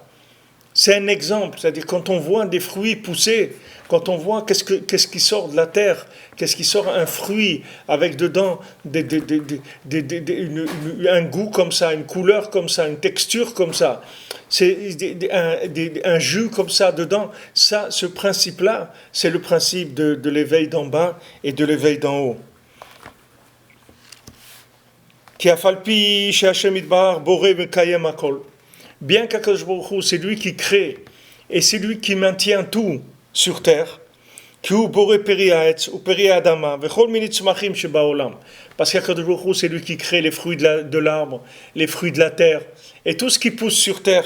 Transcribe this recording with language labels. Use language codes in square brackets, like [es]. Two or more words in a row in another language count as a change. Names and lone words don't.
[fr] C'est un exemple, c'est-à-dire quand on voit des fruits pousser, quand on voit qu'est-ce qui sort de la terre, qu'est-ce qui sort un fruit avec dedans un goût comme ça, une couleur comme ça, une texture comme ça, c'est un jus comme ça dedans, ça, ce principe-là, c'est le principe de l'éveil d'en bas et de l'éveil d'en haut. [he] כי אף על פי שהשם יתברך בורא וקיים הכל. [fr] Bien qu'Akadosh Baruch Hu, c'est lui qui crée et c'est lui qui maintient tout sur terre, parce qu'Akadosh Baruch Hu, c'est lui qui crée les fruits de l'arbre, les fruits de la terre et tout ce qui pousse sur terre.